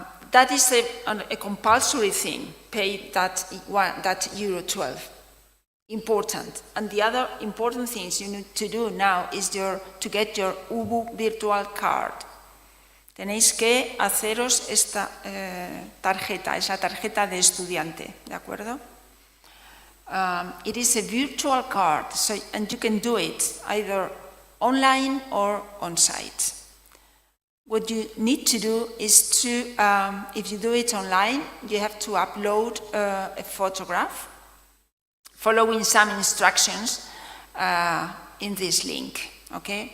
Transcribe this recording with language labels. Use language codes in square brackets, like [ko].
[en] That is a compulsory thing, pay that €12. Important. And the other important things you need to do now is to get your UBU virtual card. [es] Tenéis que haceros esta tarjeta, esa tarjeta de estudiante, ¿de acuerdo? [en] It is a virtual card, so, and you can do it either online or on-site. What you need to do is to, if you do it online, you have to upload a photograph following some instructions in this link, okay?